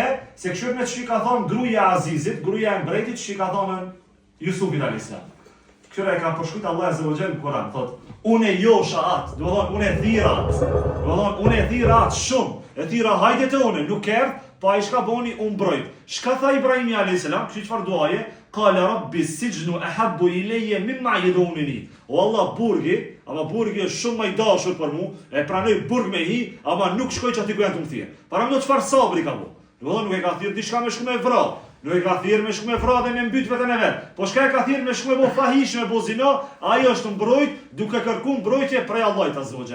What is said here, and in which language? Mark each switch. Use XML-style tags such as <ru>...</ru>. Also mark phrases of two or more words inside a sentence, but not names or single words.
<sq>Se kështu me që ka thonë gruja e Azizit, gruja e mbretit që ka thonë Jusufin a.s. Këtyre e ka përshkujt Allah</sq> <ar>عز وجل</ar> <sq>në Kur'an, thot, unë e josha atë, do thonë unë e thira atë shumë, e thira hajde të unë, nuk erdh, pa i shka boni unë mbrojt. Shka tha Ibrahimi a.s. Kështu çfarë duaje?</sq> <ar>قال رب السجن أحب إلي مما يدعونني.</ar> <sq>O Allah burgi, ama burgi është shumë më i dashur për mua, e pranoj burg me hi, ama nuk shkoj çati ku janë të më thirr. Para më çfarë sabri ka bu. Do nuk e ka thirr diçka me shku me vra. Nuk e ka thirr me shku me vra dhe me mbyt veten e vet. Po shka e ka thirr me shku me bo fahish me bo zina, ai është mbrojt duke kërkuar mbrojtje prej Allahut</sq> <ar>عز وجل.</ar>